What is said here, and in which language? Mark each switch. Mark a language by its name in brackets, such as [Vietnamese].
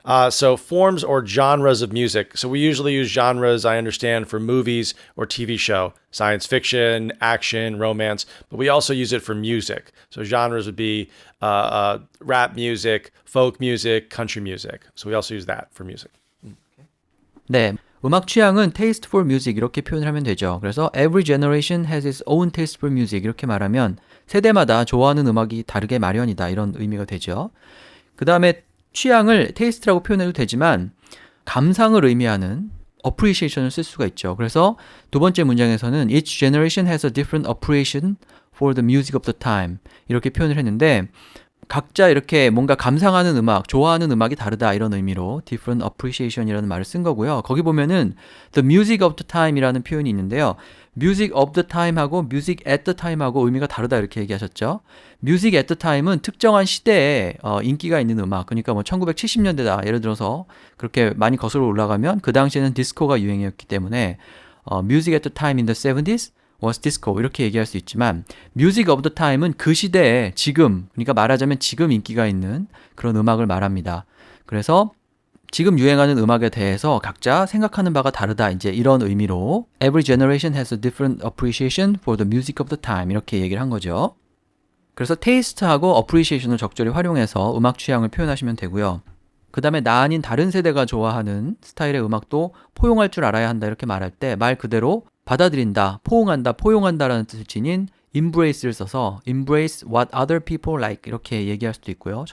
[English] So forms or genres of music. So we usually use genres, I understand, for movies or TV show, science fiction, action, romance, but we also use it for music. So genres would be rap music, folk music, country music. So we also use that for music. [Korean] 네, 음악 취향은 [English] taste for music [Korean] 이렇게 표현을 하면 되죠. 그래서 [English] every generation has its own taste for music [Korean] 이렇게 말하면 세대마다 좋아하는 음악이 다르게 마련이다 이런 의미가 되죠. 그 다음에 취향을 taste라고 표현해도 되지만 감상을 의미하는 appreciation을 쓸 수가 있죠. 그래서 두 번째 문장에서는 [English] each generation has a different appreciation for the music of the time [Korean] 이렇게 표현을 했는데 각자 이렇게 뭔가 감상하는 음악, 좋아하는 음악이 다르다 이런 의미로 [English] different appreciation [Korean] 이라는 말을 쓴 거고요. 거기 보면은 [English] the music of the time [Korean] 이라는 표현이 있는데요. [English] music of the time하고 music at the time하고 [Korean] 의미가 다르다 이렇게 얘기하셨죠. [English] music at the time은 특정한 시대에 인기가 있는 음악, 그러니까 뭐 1970년대다 예를 들어서 그렇게 많이 거슬러 올라가면 그 당시에는 디스코가 유행이었기 때문에 music at the time in the 70s was disco [Korean] 이렇게 얘기할 수 있지만 [English] music of the time [Korean] 은 그 시대에 지금, 그러니까 말하자면 지금 인기가 있는 그런 음악을 말합니다. 그래서 지금 유행하는 음악에 대해서 각자 생각하는 바가 다르다. 이제 이런 의미로 [English] Every generation has a different appreciation for the music of the time [Korean] 이렇게 얘기를 한 거죠. 그래서 taste하고 appreciation을 적절히 활용해서 음악 취향을 표현하시면 되고요. 그 다음에 나 아닌 다른 세대가 좋아하는 스타일의 음악도 포용할 줄 알아야 한다 이렇게 말할 때 말 그대로 받아들인다, 포옹한다, 포용한다라는 뜻을 지닌 embrace를 써서 [English] embrace what other people like [Korean] 이렇게 얘기할 수도 있고요.